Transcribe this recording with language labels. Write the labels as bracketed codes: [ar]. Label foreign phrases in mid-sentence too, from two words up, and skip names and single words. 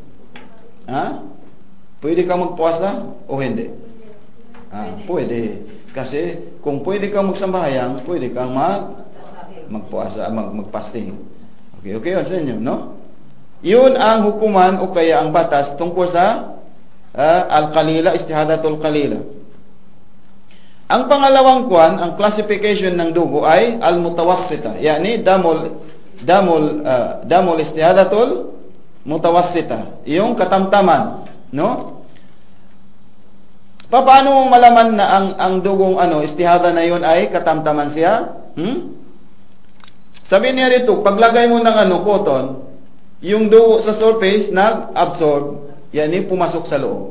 [tl] Pwede ka magpuasa o hindi? Pwede. Kasi kung pwede kang magsambayang, pwede kang magpuasa, mag-fasting. Okay yun sa inyo, no? Yun ang hukuman o kaya ang batas tungkol sa [ar] القليلة، استحاضة القليلة. [tl] Ang pangalawang kwan, ang classification ng dugo ay al-mutawassita. [ar] يعني دم الاستحاضة المتوسطة. [tl] Yung katamtaman, no? Paano mo malaman na ang dugong istihada na yun ay katamtaman siya? Sabi niya dito, paglagay mo ng cotton, yung dugo sa surface nag-absorb, yani pumasok sa loob.